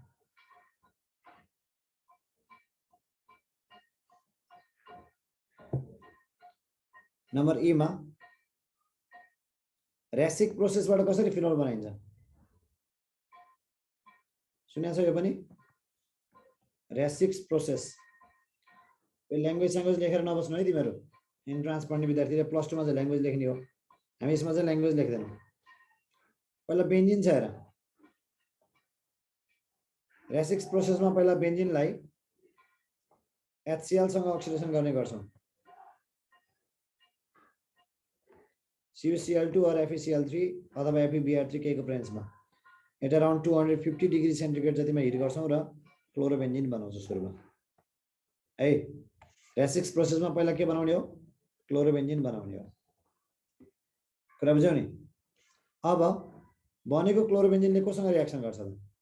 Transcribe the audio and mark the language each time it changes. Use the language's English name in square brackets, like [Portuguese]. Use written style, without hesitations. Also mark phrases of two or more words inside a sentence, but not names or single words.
[Nepali] नम्बर ई मा रेसिक प्रोसेसबाट कसरी फिनोल बनाइन्छ सुनेछ यो पनि रेसिक्स प्रोसेस यो ल्याङ्ग्वेज लेखेर नबस्नु है तिमीहरू इन्ट्रान्स पढ्ने विद्यार्थीले प्लस 2 मा चाहिँ ल्याङ्ग्वेज लेख्ने हो हामी यसमा चाहिँ ल्याङ्ग्वेज लेख्दैनौँ पहिला बेन्जिन छ हेर रेसिक्स प्रोसेसमा पहिला बेन्जिनलाई HCl सँग अक्सिडेसन गर्ने गर्छौं CuCl2 or FeCl3 अथवा FeBr3 के को प्रेन्समा [English] at around 250 degree centigrade [Nepali] जतिमा हिट गर्छौं र क्लोरोबेन्जिन बनाउँछ सुरुमा है रेसिक्स प्रोसेसमा पहिला के बनाउने हो क्लोरोबेन्जिन बनाउने हो कुरा बुझ्यौ नि अब बनेको क्लोरोबेन्जिनले कोसँग रिएक्सन गर्छ त